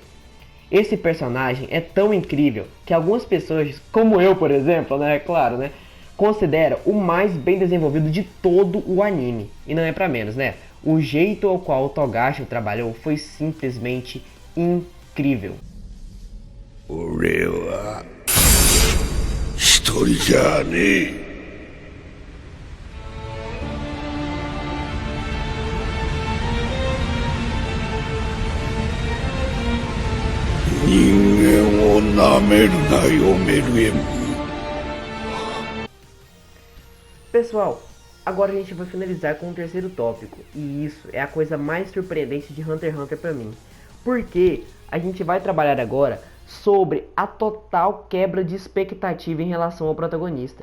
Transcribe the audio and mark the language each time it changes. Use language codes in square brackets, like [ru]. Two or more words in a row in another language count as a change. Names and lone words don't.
[pt] Esse personagem é tão incrível que algumas pessoas, como eu por exemplo, consideram o mais bem desenvolvido de todo o anime. E não é pra menos, né? O jeito ao qual o Togashi trabalhou foi simplesmente incrível. [ja] 俺は一人じゃねえ。人間をなめるなよ、メルエム。 [pt] Pessoal, agora a gente vai finalizar com o terceiro tópico, e isso é a coisa mais surpreendente de Hunter x Hunter pra mim, porque a gente vai trabalhar agora sobre a total quebra de expectativa em relação ao protagonista.